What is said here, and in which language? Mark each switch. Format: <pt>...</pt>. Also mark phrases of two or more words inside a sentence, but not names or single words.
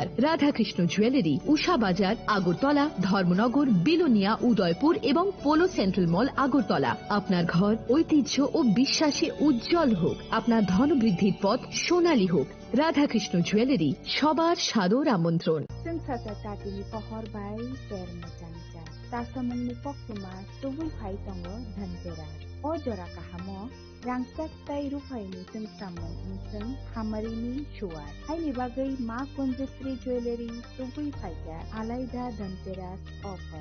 <bn>রাধাকৃষ্ণ জুয়েলারি, উষা বাজার, আগরতলা, ধর্মনগর, বিলোনিয়া, উদয়পুর এবং পোলো সেন্ট্রাল মল, আগরতলা। আপনার ঘর ঐতিহ্য ও বিশ্বাসে উজ্জ্বল হোক, আপনার ধনবৃদ্ধির পথ সোনালী হোক। রাধাকৃষ্ণ জুয়েলারি, সবার সাদর আমন্ত্রণ।</bn> <trp>Sensasa tatini pohor bai termo canca. Tasamungni poktuma tubui phai tongo dhanteras. O jora kahamo rangsak tai rupaini sengsamung inseng hamarini shuar. Haini bagai ma Kunjasri jewelry tubui phaika alaida dhanteras offer.</trp>